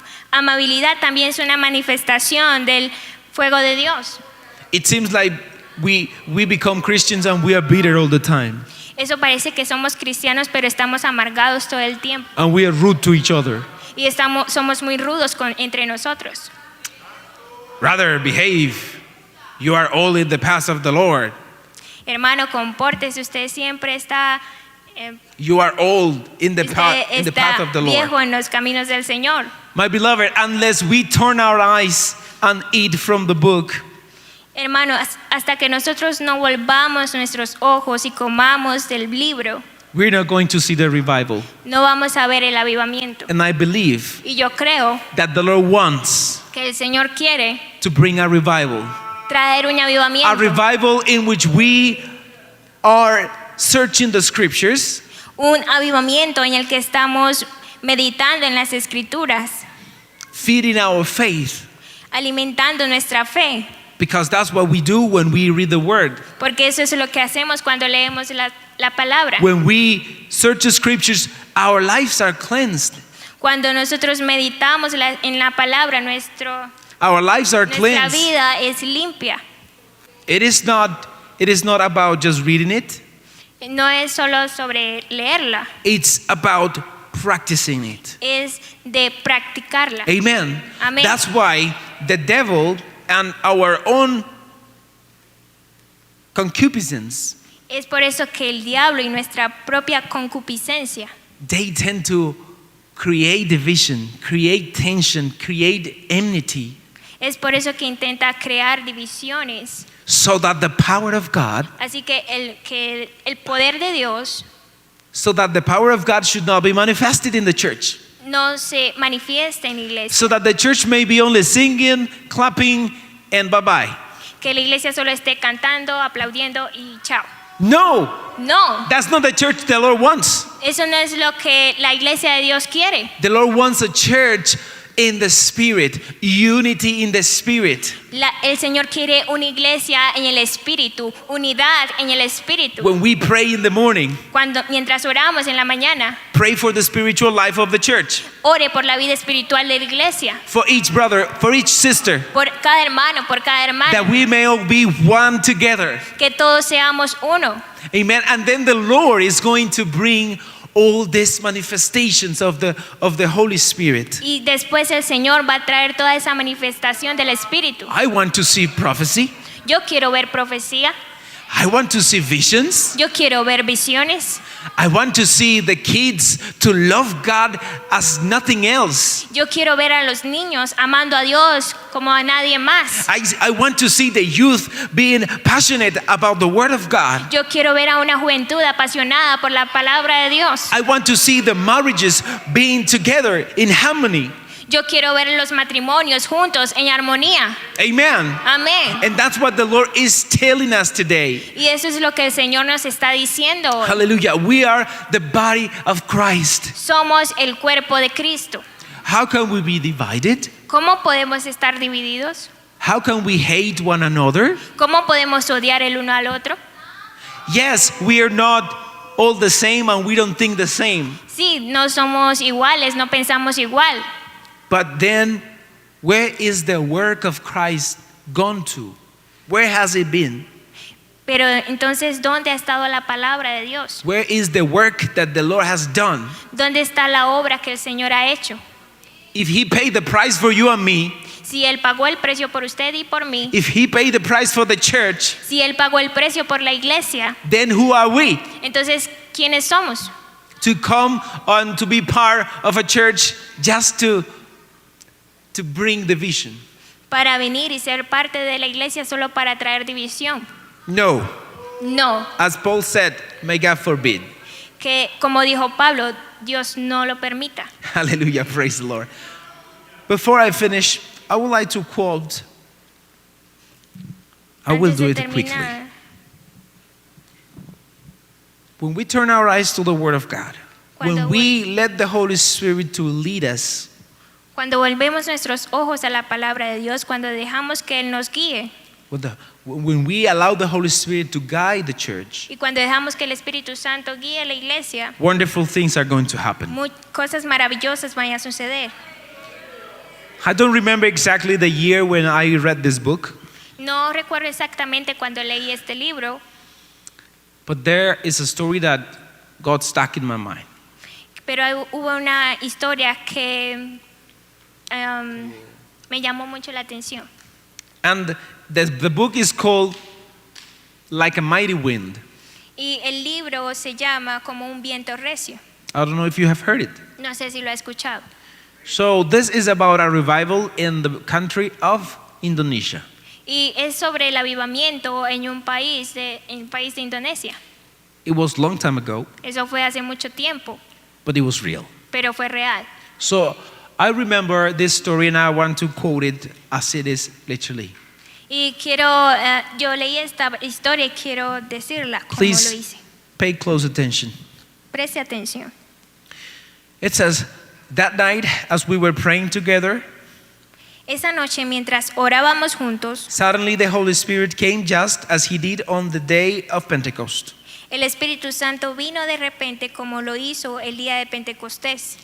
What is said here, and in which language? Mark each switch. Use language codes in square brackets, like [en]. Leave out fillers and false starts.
[es] Amabilidad también es una manifestación del fuego de Dios. [en] It seems like we become Christians and we are bitter all the time. [es] Eso parece que somos cristianos, pero estamos amargados todo el tiempo [en] And we are rude to each other. [es] y somos muy rudos entre nosotros. [en] Rather behave. You are all in the path of the Lord. [es] Hermano, compórtese, usted siempre está [en] You are old in the path of the Lord. [es] viejo en los caminos del Señor. [en] My beloved, unless we turn our eyes and eat from the book, [es] Hermano, hasta que nosotros no volvamos nuestros ojos y comamos del libro, [en] we're not going to see the revival. [es] no vamos a ver el avivamiento. [en] And I believe [es] Y yo creo [en] that the Lord wants [es] que el Señor quiere [en] to bring a revival. [es] traer un avivamiento. [en] A revival in which we are searching the scriptures, [es] Un avivamiento en el que estamos meditando en las escrituras, [en] feeding our faith, [es] alimentando nuestra fe, [en] because that's what we do when we read the word. [es] porque eso es lo que hacemos cuando leemos la palabra. [en] When we search the scriptures, our lives are cleansed. [es] Cuando nosotros meditamos en la palabra, [en] Our lives are [es] nuestra [en] cleansed. [es] vida es limpia. [en] It is not about just reading it. [es] No es solo sobre leerla, [en] It's about practicing it. [es] es de practicarla. [en] Amen. [es] Amén. [en] That's why the devil and our own concupiscence [es] Es por eso que el diablo y nuestra propia concupiscencia [en] they tend to create division, create tension, create enmity, [es] Es por eso que intenta crear divisiones. [en] so that the power of God, [es] Así que el poder de Dios [en] should not be manifested in the church. [es] no se manifiesta en la iglesia. [en] So that the church may be only singing, clapping, and bye-bye. [es] Que la iglesia solo esté cantando, aplaudiendo y chao. [en] No, [es] No, [en] that's not the church the Lord wants. [es] eso no es lo que la iglesia de Dios quiere. [en] The Lord wants a church in the Spirit, unity in the Spirit. [es] El Señor quiere una iglesia en el espíritu, unidad en el espíritu. [en] When we pray in the morning, [es] Mientras oramos en la mañana, [en] pray for the spiritual life of the church, [es] ore por la vida espiritual de la iglesia, [en] for each brother, for each sister, [es] por cada hermano, por cada hermana, [en] that we may all be one together. [es] que todos seamos uno. [en] Amen. And then the Lord is going to bring all these manifestations of the Holy Spirit. [es] Y después el Señor va a traer toda esa manifestación del espíritu. [en] I want to see prophecy. [es] Yo quiero ver profecía, [en] I want to see visions. [es] yo quiero ver visiones, [en] I want to see the kids to love God as nothing else. [es] yo quiero ver a los niños amando a Dios como a nadie más. [en] I want to see the youth being passionate about the Word of God. [es] Yo quiero ver a una juventud apasionada por la palabra de Dios. [en] I want to see the marriages being together in harmony. [es] Yo quiero ver los matrimonios juntos en armonía. [en] Amen. [es] Amén. [en] And that's what the Lord is telling us today. [es] Y eso es lo que el Señor nos está diciendo hoy. [en] Hallelujah. We are the body of Christ. [es] Somos el cuerpo de Cristo. [en] How can we be divided? [es] ¿Cómo podemos estar divididos? [en] How can we hate one another? [es] ¿Cómo podemos odiar el uno al otro? [en] Yes, we are not all the same and we don't think the same. [es] Sí, no somos iguales, no pensamos igual. [en] But then, where is the work of Christ gone to? Where has it been? [es] Pero entonces, ¿dónde ha estado la palabra de Dios? [en] Where is the work that the Lord has done? [es] ¿Dónde está la obra que el Señor ha hecho? [en] If He paid the price for you and me, [es] Si Él pagó el precio por usted y por mí, [en] if He paid the price for the church, [es] si Él pagó el precio por la iglesia, [en] then who are we [es] entonces, ¿quiénes somos? [en] to come and to be part of a church just to bring division? [es] Para venir y ser parte de la iglesia solo para traer división. [en] No. [es] No, [en] As Paul said, may God forbid. [es] que como dijo Pablo, Dios no lo permita. [en] Hallelujah, praise the Lord. Before I finish, I would like to quote. I will [es] Antes [en] do [es] de [en] it quickly. [es] terminar, [en] When we turn our eyes to the Word of God, [es] Cuando [en] when we let the Holy Spirit to lead us, [es] Cuando volvemos nuestros ojos a la palabra de Dios, cuando dejamos que Él nos guíe [en] when we allow the Holy Spirit to guide the church, [es] y cuando dejamos que el Espíritu Santo guíe la iglesia, [en] wonderful things are going to happen. [es] cosas maravillosas van a suceder. [en] I don't remember exactly the year when I read this book, [es] No recuerdo exactamente cuando leí este libro, [en] but there is a story that got stuck in my mind. [es] pero hubo una historia que me llamó mucho la atención. [en] And the book is called Like a Mighty Wind. [es] Y el libro se llama Como un viento recio. [en] I don't know if you have heard it. [es] No sé si lo ha escuchado. [en] So this is about a revival in the country of Indonesia. [es] Y es sobre el avivamiento en un país de Indonesia. [en] It was long time ago, [es] Eso fue hace mucho tiempo, [en] but it was real. [es] pero fue real. [en] So I remember this story and I want to quote it as it is literally. [es] Y yo leí esta historia y quiero decirla como lo [en] Please [es] hice. [en] pay close attention. [es] Preste atención. [en] It says, that night as we were praying together, [es] Esa noche mientras orábamos juntos, [en] suddenly the Holy Spirit came just as He did on the day of Pentecost. [es] el Espíritu Santo vino de repente como lo hizo el día de Pentecostés.